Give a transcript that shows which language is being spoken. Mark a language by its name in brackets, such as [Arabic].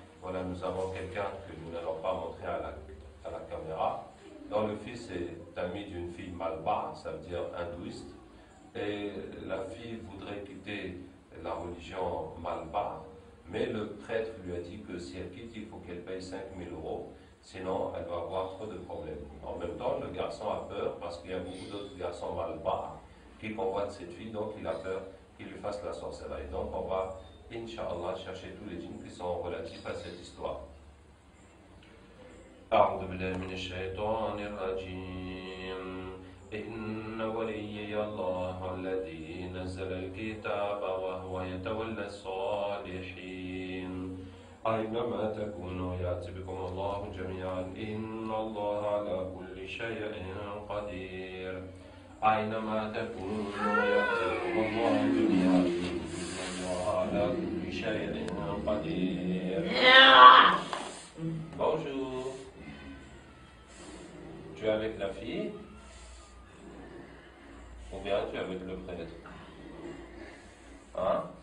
[French] Voilà, nous avons quelqu'un que nous n'allons pas montrer à la caméra, dont le fils est ami d'une fille malbar, ça veut dire hindouiste, et la fille voudrait quitter la religion malbar, mais le prêtre lui a dit que si elle quitte, il faut qu'elle paye 5 000 €, sinon elle va avoir trop de problèmes. En même temps, le garçon a peur parce qu'il y a beaucoup d'autres garçons malbar qui convoitent cette fille, donc il a peur qu'il lui fasse la sorcellerie. Donc on va, Inch'Allah, chercher tous les djinns qui sont relatifs à cette histoire. [Arabic] أعوذ بالله من الشيطان الرجيم إن وليي الله الذي نزل الكتاب وهو يتولى الصالحين أينما تكونوا يأتي بكم الله جميعا إن الله على كل شيء قدير أينما تكونوا يأتي بكم الله جميعا إن الله على كل شيء قدير. [French] Bonjour. Tu es avec la fille ou bien tu es avec le prêtre? Hein?